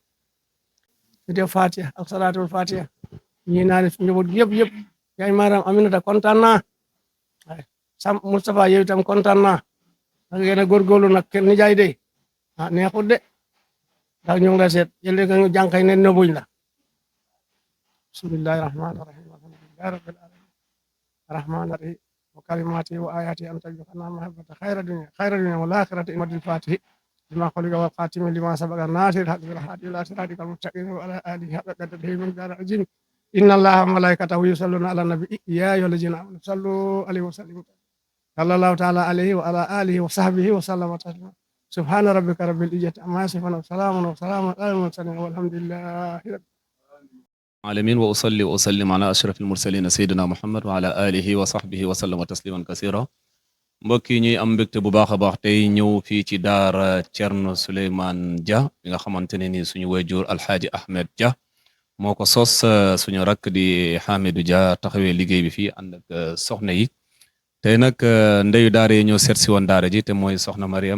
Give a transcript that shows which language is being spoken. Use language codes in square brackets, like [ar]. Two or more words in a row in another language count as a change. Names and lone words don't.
[wo] ñu def Fatiha ak salaatul Fatiha ñi naa def njaboot yëpp yaay maaram Aminata kontaan naa sam Moustapha yow itam kontaan naa ak yéen a góorgóorlu nag kenn ni jaay de neexut de ndax ñu ngi la seet yële nga ñu jànkay ne nëbuñ la [ar] بسم الله الرحمن الرحيم الحمد لله رب العالمين الرحمن الرحيم وكلماتي وآياتي أن تجعلنا محبة خير الدنيا والآخرة ماد الفاتح لما خلق والخاتم لما سبق ناصر هادي بالهادي إلى صراطك المستقيم وعلى آله حق قدره من درج إن الله وملائكته يصلون على النبي يا أيها الذين آمنوا صلوا عليه وسلموا صلى الله تعالى عليه وعلى آله وصحبه وسلم تسليما سبحان ربك رب العزة عما يصفون وسلام على المرسلين والحمد لله رب العالمين وأصلي وأسلم على أشرف المرسلين سيدنا محمد وعلى آله وصحبه وسلم تسليما كثيرا [wo] mbokk yi ñuy am mbégte bu baax a baax tey ñëw fii ci daara Thierno Souleymane Dia bi nga xamante ne ni suñu wayjur Alxaaji Ahmed Dia moo ko sos suñu rakk di Hamidou Dia taxawee liggéey bi fii ànd ak soxna yi tey nag ndeyu daara yi ñoo seet si woon daara ji te mooy soxna Mariam